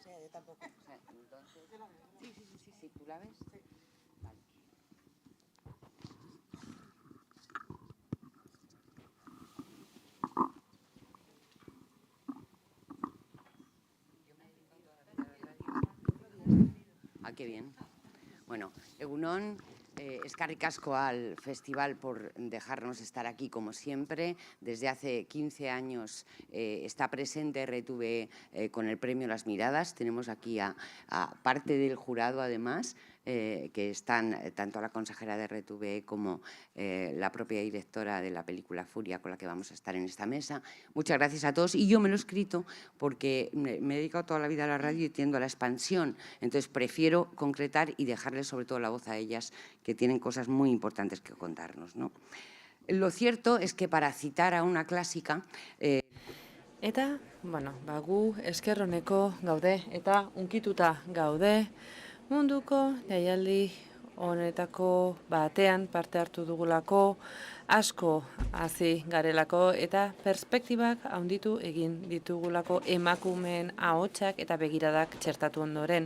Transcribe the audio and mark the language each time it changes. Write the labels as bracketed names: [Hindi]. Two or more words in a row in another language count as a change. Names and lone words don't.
[Spanish] tampoco. Entonces, sí, ¿tú la ves? Sí. Vale. Ah, qué bien. Bueno, [Basque] Egunon, eskerrik asko [Spanish] al festival por dejarnos estar aquí como siempre. Desde hace 15 años está presente RTV con el premio Las Miradas. Tenemos aquí a parte del jurado, además, que están tanto la consejera de RTV como la propia directora de la película Furia, con la que vamos a estar en esta mesa. Muchas gracias a todos. Y yo me lo he escrito porque me he dedicado toda la vida a la radio y tiendo a la expansión. Entonces, prefiero concretar y dejarles sobre todo la voz a ellas, que tienen cosas muy importantes que contarnos, ¿no? Lo cierto es que, para citar a una clásica... [Basque] Eta, bueno, gu esker honeko gaude eta unkituta gaude munduko jaialdi honetako batean parte hartu dugulako, asko hazi garelako eta perspektibak handitu egin ditugulako emakumeen ahotsak eta begiradak txertatu ondoren.